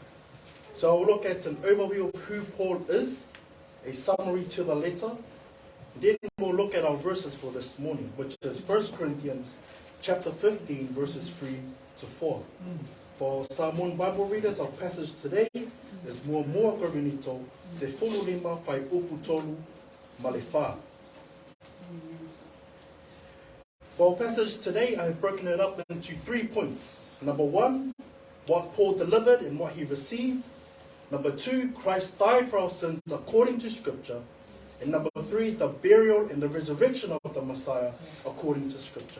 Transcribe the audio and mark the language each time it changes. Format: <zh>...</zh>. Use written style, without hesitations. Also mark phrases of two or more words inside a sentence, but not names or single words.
<en>So I will look at an overview of who Paul is, a summary to the letter. Then we'll look at our verses for this morning, which is 1 Corinthians chapter 15, verses 3 to 4. For Samoan Bible readers, our passage today is</en> <sm>Mua Garinito, Se Fulu Lima Fai Upu Tolu Malefa.</sm> <en>For our passage today, I have broken it up into 3 points. Number 1, what Paul delivered and what he received. Number 2, Christ died for our sins according to Scripture. And number 3, the burial and the resurrection of the Messiah according to Scripture.</en>